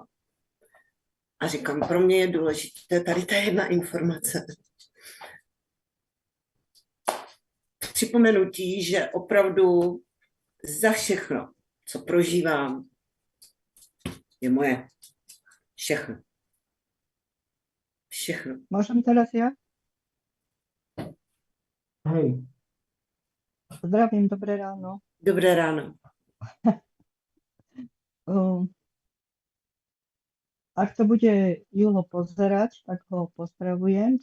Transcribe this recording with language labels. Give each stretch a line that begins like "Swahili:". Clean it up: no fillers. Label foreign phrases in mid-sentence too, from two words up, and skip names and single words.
Czech: A říkám, pro mě je důležité tady ta jedna informace. Připomenutí, že opravdu za všechno, co prožívám, je moje. Všechno. Všechno.
Slovak: Môžem teraz ja? Hej. Zdravím, dobré ráno. Dobré ráno. Ak to bude Julo pozerať, tak ho pozdravujem.